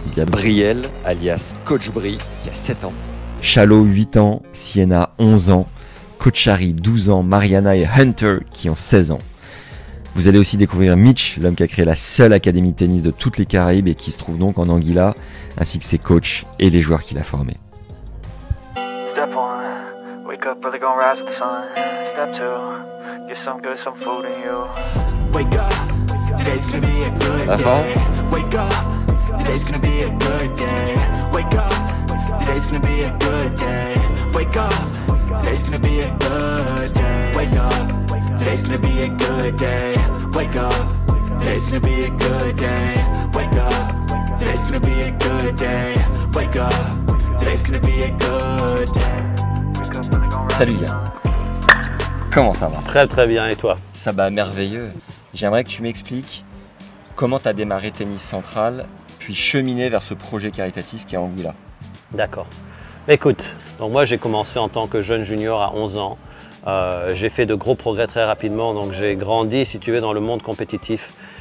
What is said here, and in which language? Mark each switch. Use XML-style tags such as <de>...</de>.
<fr>Il y a Brielle, alias Coach Brie, qui a 7 ans, Chalot 8 ans, Sienna 11 ans, Coach Harry 12 ans, Mariana et Hunter qui ont 16 ans. Vous allez aussi découvrir Mitch, l'homme qui a créé la seule académie de tennis de toutes les Caraïbes et qui se trouve donc en Anguilla, ainsi que ses coachs et les joueurs qu'il a formés.</fr> <en>Step 1, wake up early, gonna rise with the sun. Step 2, get some good, some food in you. Wake up, today's gonna be a good day. Wake up, today's gonna be a good day. Wake up, today's gonna be a good day. Wake up, today's gonna be a good day. Wake up, today's gonna be a good day. Wake up, today's gonna be a good day. Wake up, today's gonna be a good day. Wake up, today's gonna be a good day.</en> <fr>Salut Yann. Comment ça va? Très très bien, et toi? Ça va merveilleux. J'aimerais que tu m'expliques comment tu as démarré Tennis Central, puis cheminé vers ce projet caritatif qui est Anguilla. D'accord. Écoute, donc moi j'ai commencé en tant que jeune junior à 11 ans. J'ai fait de gros progrès très rapidement, donc j'ai grandi, si tu veux, dans le monde compétitif.</fr>